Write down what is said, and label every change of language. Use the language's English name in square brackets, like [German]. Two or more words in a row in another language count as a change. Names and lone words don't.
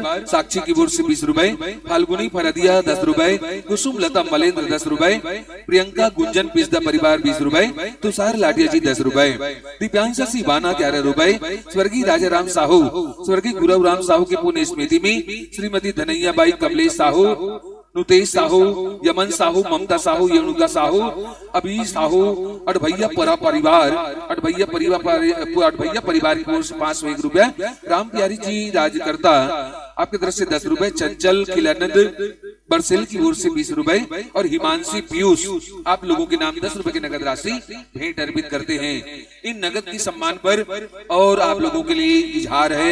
[Hindi] साक्षी की ओर से 20 रुपए, फाल्गुनी फरदिया 10 रुपए, कुसुम लता मलेंद्र 10 रुपए, प्रियंका गुंजन पिस्दा परिवार 20 रुपए, तुषार लाटिया जी 10 रुपए, दिव्यांशा सिबाना 11 रुपए, स्वर्गीय राजा राम साहू, स्वर्गीय गुरव राम साहू की पुण्य स्मृति में श्रीमती धनैया बाई कमलेश साहू, नुतेश साहू, यमन साहू, ममता साहू, यमुना साहू, अभी साहू, अडभैया परिवार की ओर से 501 रुपया, राम प्यारी जी राजकर्ता आपकी तरफ से 10 रुपए, चंचल खिलानंद बरसेल की ओर से 20 रुपए और हिमांशी पीयूष आप लोगों के नाम 10 रुपए की नगद राशि भेंट अर्पित करते हैं। इन नगद की सम्मान पर और आप लोगों के लिए इजहार है।